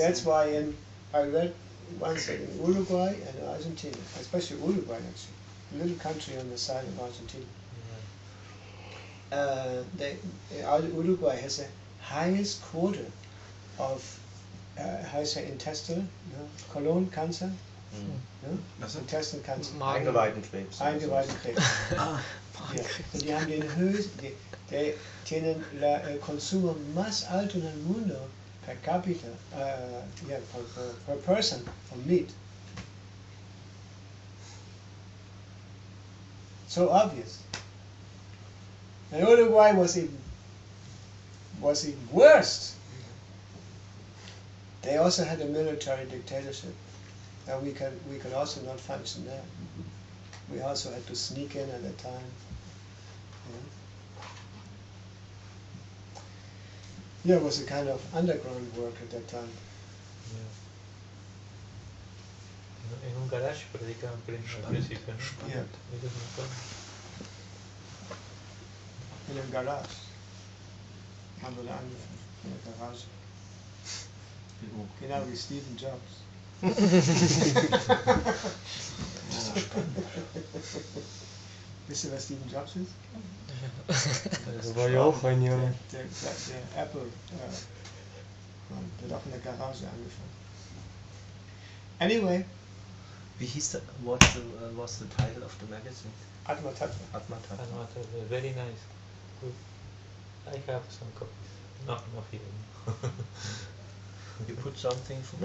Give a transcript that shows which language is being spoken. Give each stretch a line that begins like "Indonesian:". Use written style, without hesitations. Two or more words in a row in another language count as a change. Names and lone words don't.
English: That's why I read once in Uruguay and Argentina, especially Uruguay actually, a little country on the side of Argentina. Uruguay has the highest quota of intestinal colon cancer, intestinal cancer,
German: Eingeweidekrebs. Eingeweidekrebs. Und die haben den höchsten,
Spanish: tienen el consumo más alto en el mundo per capita,
English: per person of meat. So obvious. And Uruguay was even worse. They also had a military dictatorship, and we could also not function there. We also had to sneak in at the time. Yeah, it was a kind of underground work at that time.
Spanish: En un garage predicaban al principio, ¿no?
German: Yeah. In einem Garage. Haben wir da angefangen, in der Garage. Genau wie Stephen Jobs. Wisst ihr, was Stephen Jobs ist? Das war ja auch ein Junge. Der Apple Und wird auch in der Garage angefangen.
English: Anyway. What's the title of the magazine? Atma Tattva. Atma Tattva. Very nice. Good. I have some copies. No here. You put something from